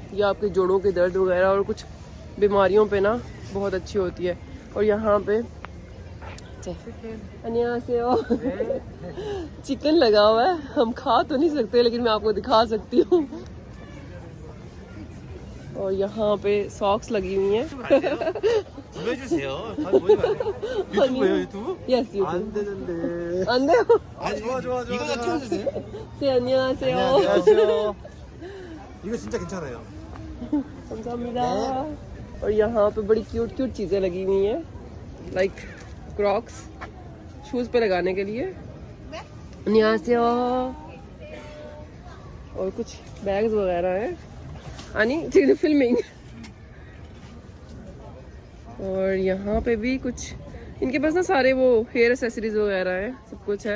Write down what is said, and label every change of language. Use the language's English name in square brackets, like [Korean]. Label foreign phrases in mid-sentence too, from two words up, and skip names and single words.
[Hindi] ये आपके जोड़ों के दर्द वगैरह और कुछ बीमारियों पे ना बहुत अच्छी होती है। और यहाँ पे चिकन लगा हुआ है, हम खा तो नहीं सकते लेकिन मैं आपको दिखा सकती हूँ। और यहाँ पे सॉक्स लगी हुई हैं। [English] Yes, you do. [Korean] 안 돼요? 이거 찍어주세요. 네, 안녕하세요. 안녕하세요. 이거 진짜 괜찮아요. 감사합니다. [Hindi] और यहाँ पे बड़ी [English] cute cute [Hindi] चीज़ें लगी हुई हैं, लाइक क्रॉक्स, शूज़ पे लगाने के लिए। 안녕하세요. और कुछ बैग्स वगैरह हैं। आनी फिल्मिंग। और यहाँ पे भी कुछ इनके पास ना सारे वो [English] hair accessories [Hindi] वगैरह हैं, सब कुछ है।